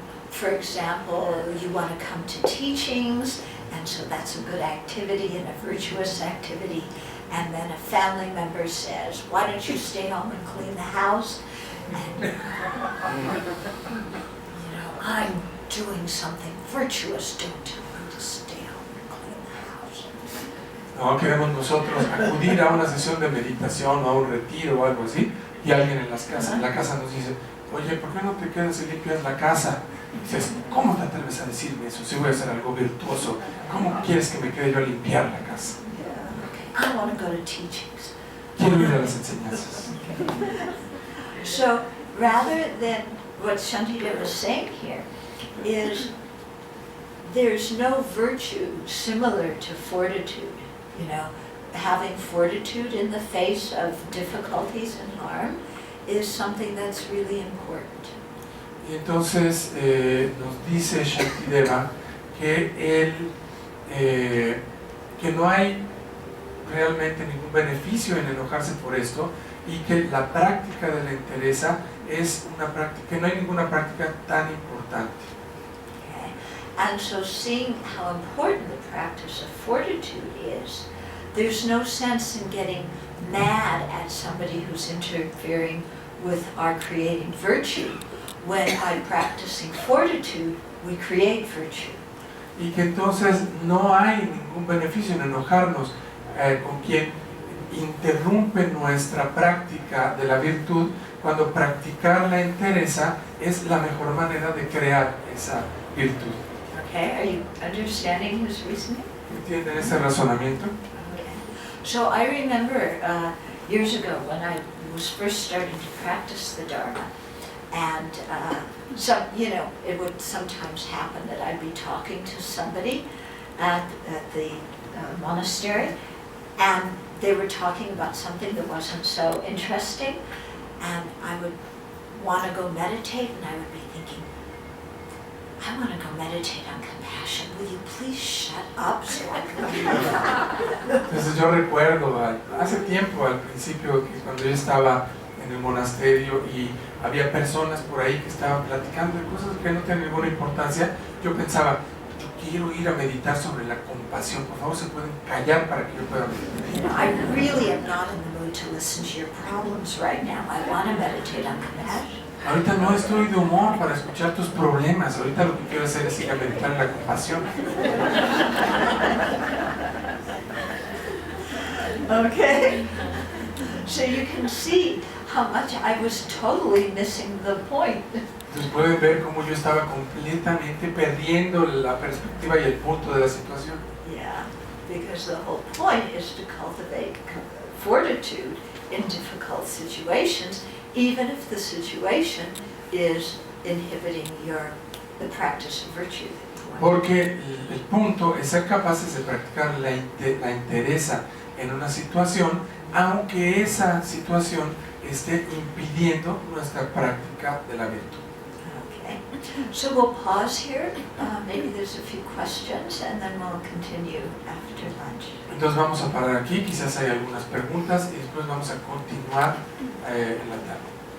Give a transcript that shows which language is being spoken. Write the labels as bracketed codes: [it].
[en] For example, you want to come to teachings, and so that's a good activity and a virtuous activity. And then a family member says, why don't you stay home and clean the house? And, I'm doing something virtuous, don't tell me to stay home and clean the house. [es] No queremos nosotros acudir a una sesión de meditación o a un retiro o algo así, y alguien en la casa nos dice, oye, ¿por qué no te quedas y limpias la casa? Y dices, ¿cómo te atreves a decirme eso? Si voy a hacer algo virtuoso, ¿cómo quieres que me quede yo a limpiar la casa? [en] Okay. I want to go to teachings. [es] Quiero ir a las enseñanzas. [en] So rather than what Shantideva was saying here is there's no virtue similar to fortitude. Having fortitude in the face of difficulties and harm is something that's really important. [es] Y entonces nos dice Shantideva que no hay realmente ningún beneficio en enojarse por esto y que la práctica de la entereza es una práctica, que no hay ninguna práctica tan importante. [en] Okay. And so seeing how important the practice of fortitude is, there's no sense in getting mad at somebody who's interfering with our creating virtue, when by practicing fortitude, we create virtue. [es] Y que entonces no hay ningún beneficio en enojarnos con quien interrumpe nuestra práctica de la virtud, cuando practicar la entereza es la mejor manera de crear esa virtud. [en] Okay, are you understanding his reasoning? [es] ¿Entienden ese razonamiento? [en] Okay. So I remember years ago when I was first starting to practice the Dharma, and so, you know, it would sometimes happen that I'd be talking to somebody at the monastery, and they were talking about something that wasn't so interesting, and I would want to go meditate, and I would be thinking, I want to go meditate on compassion. Will you please shut up so I can [es] Entonces yo recuerdo hace tiempo, al principio, que cuando yo estaba en el monasterio y había personas por ahí que estaban platicando de cosas que no tienen ninguna importancia, yo pensaba, yo quiero ir a meditar sobre la compasión, por favor se pueden callar para que yo pueda meditar. [en] You know, I really am not in the mood to listen to your problems right now. I want to meditate on compassion. [es] Ahorita no estoy de humor para escuchar tus problemas, ahorita lo que quiero hacer es ir a meditar en la compasión. [en] Okay? So you can see how much I was totally missing the point. [es] Entonces pueden ver cómo yo estaba completamente perdiendo la perspectiva y el punto de la situación. [en] Yeah, because the whole point is to cultivate fortitude in difficult situations, even if the situation is inhibiting the practice of virtue. [es] Porque el punto es ser capaces de practicar la entereza en una situación, aunque esa situación esté impidiendo nuestra práctica de la virtud. [en] Okay, so we'll pause here. Maybe there's a few questions, and then we'll continue after lunch. [es] Entonces vamos a parar aquí, quizás hay algunas preguntas y después vamos a continuar en la tarde.